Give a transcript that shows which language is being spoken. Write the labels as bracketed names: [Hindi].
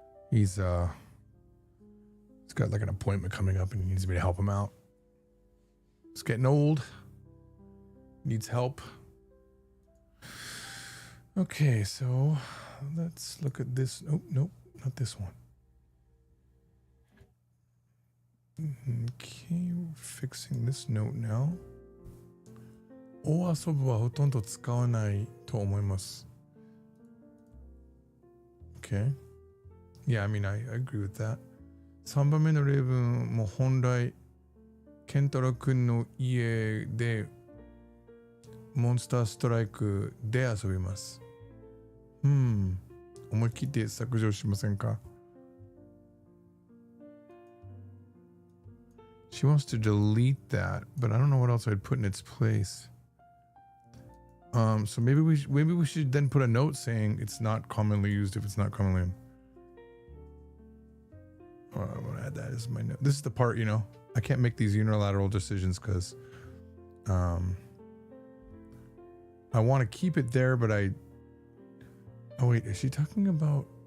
[English] He's got like an appointment coming up and he needs me to help him out. He's getting old. Needs help. Okay, so let's look at this. Oh, nope, not this one. Okay, we're fixing this note now. [Japanese] お遊ぶはほとんど使わないと思います。 [English] Okay. Yeah, I mean, I agree with that. [Japanese] 3番目の例文も本来、ケンタロウ君の家でモンスターストライクで遊びます。思い切って削除しませんか? [English] She wants to delete that, but I don't know what else I'd put in its place. So maybe we should then put a note saying it's not commonly used if it's not commonly. I'm gonna add that as my note. This is the part, I can't make these unilateral decisions because I want to keep it there, but oh wait, is she talking about?